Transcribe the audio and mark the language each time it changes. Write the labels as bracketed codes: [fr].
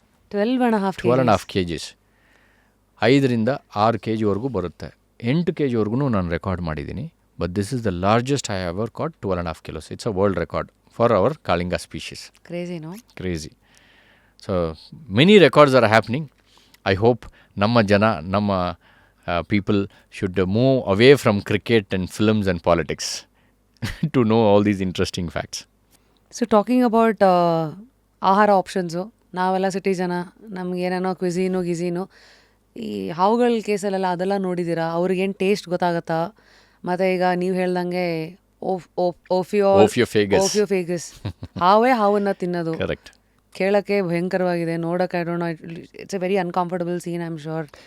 [kn] 12.5 kgs. 5-6 kgವರೆಗೂ ಬರುತ್ತೆ. 8 kgವರೆಗೂ ನಾನು record ಮಾಡಿದ್ದೀನಿ. [en] But this is the largest I ever caught, 12.5 kilos. It's a world record for our ಕಾಳಿಂಗ species. Crazy. So many records are happening. I hope ನಮ್ಮ people should move away from cricket and films and politics to know all these interesting facts. So talking about [kn] ಆಹಾರ options, ನಾವೆಲ್ಲ city ಜನ, ನಮ್ಗೆ ಏನೇನೋ ಗಿಝೀನು ಈ ಹಾವುಗಳ ಕೇಸಲ್ಲೆಲ್ಲ ಅದೆಲ್ಲ ನೋಡಿದ್ದೀರಾ? ಅವ್ರಿಗೇನು ಟೇಸ್ಟ್ ಗೊತ್ತಾಗತ್ತಾ? ಮತ್ತು ಈಗ ನೀವು ಹೇಳ್ದಂಗೆ ಓಫಿಯೋಫೇಗಸ್ ಹಾವೇ ಹಾವನ್ನು ತಿನ್ನೋದು ಕೇಳೋಕ್ಕೆ ಭಯಂಕರವಾಗಿದೆ, ನೋಡೋಕೆ [en] It's a very uncomfortable scene, I am sure.